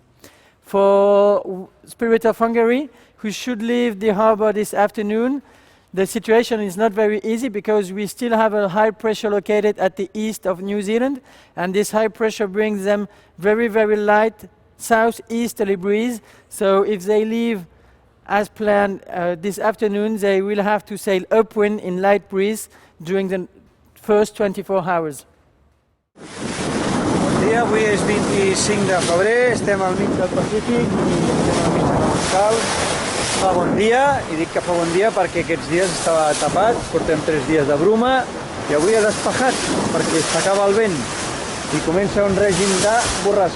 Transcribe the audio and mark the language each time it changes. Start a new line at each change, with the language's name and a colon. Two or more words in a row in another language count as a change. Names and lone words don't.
English: For Spirit of Hungary, who should leave the harbor this afternoon, the situation is not very easy because we still have a high pressure located at the east of New Zealand, and this high pressure brings them very, very light southeasterly breeze. So if they leave as planned this afternoon, they will have to sail upwind in light breeze during the first 24 hours.
Catalan: Bon dia, avui és 25 de febrer, estem al mig del Pacífic i estem al mig de la Moscal. Fa bon dia, i dic que fa bon dia perquè aquests dies estava tapat, portem 3 dies de bruma i avui ha despejat perquè s'acaba el vent i comença un règim de borrasques.